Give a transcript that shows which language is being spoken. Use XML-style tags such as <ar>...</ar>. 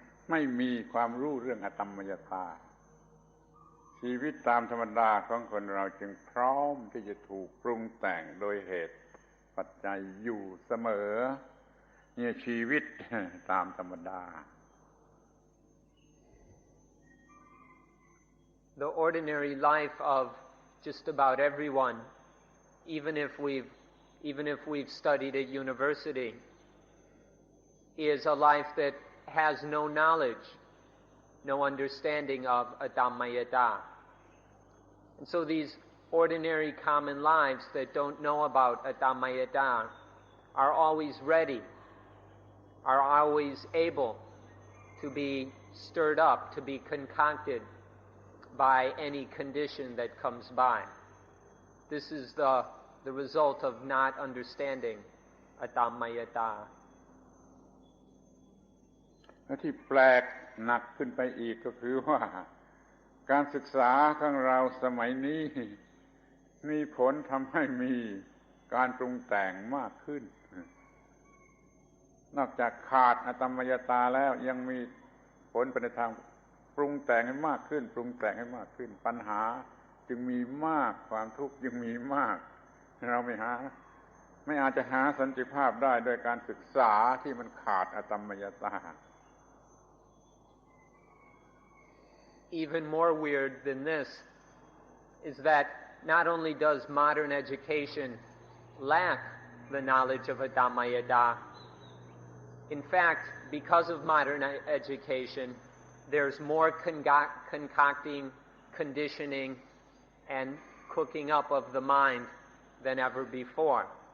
<th>ไม่มีความรู้เรื่องอตมมยตาชีวิตตามธรรมดาของคนเราจึงพร้อมที่จะถูกปรุงแต่งโดยเหตุปัจจัยอยู่เสมอเนี่ยชีวิตตามธรรมดา</th> <en>The ordinary life of just about everyone, even if we've studied at university, is a life that has no knowledge, no understanding of Atammayata. And so these ordinary common lives that don't know about Atammayata are always ready, are always able to be stirred up, to be concocted by any condition that comes by. This is the result of not understanding Atammayata.</en> <th>และที่แปลกหนักขึ้นไปอีกก็คือว่าการศึกษาของเราสมัยนี้มีผลทำให้มีการปรุงแต่งมากขึ้นนอกจากขาดอตมมยตาแล้วยังมีผลไปในทางปรุงแต่งให้มากขึ้นปรุงแต่งให้มากขึ้นปัญหาจึงมีมากความทุกข์จึงมีมากเราไม่อาจจะหาสันติภาพได้โดยการศึกษาที่มันขาดอตมมยตา</th> <en>Even more weird than this is that not only does modern education lack the knowledge of Atammayata, in fact, because of modern education, there's more concocting, conditioning, and cooking up of the mind than ever before.</en>